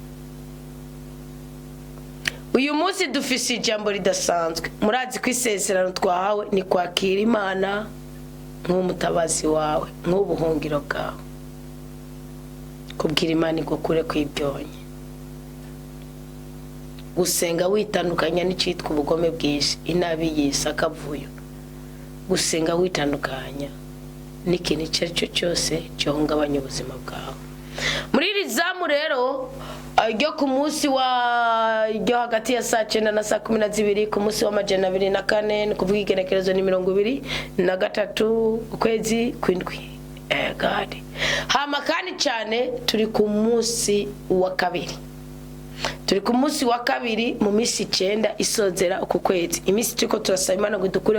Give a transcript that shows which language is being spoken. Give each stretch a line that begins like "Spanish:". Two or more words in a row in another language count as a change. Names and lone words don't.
Rundi: uyu munsi dufise ijambo ridasanzwe murazi ko isezerano twahawe ni kwakira Imana nk'umutabazi wawe nk'ubuhungiro bwawe kubwira Imana igukure kwibyonye gusenga witandukanya n'icitwa ubugome bw'isi inabi y'isi akavuyo gusenga witandukanya n'ikintu icyo ari cyo cyose gihungabanya ubuzima bwawe muri iri zamu rero ryo ku munsi ryo hagati ya saa 9 na saa 12 ku munsi w'amajana 24 ni kuvuga igenekerezo ni 23 ukwezi kw'indwi gadi hama kandi cyane turi ku munsi wa kabiri turi ku munsi wa kabiri mu minsi 9 isozera uku kwezi iminsi turiko turasaba Imana ngo idukure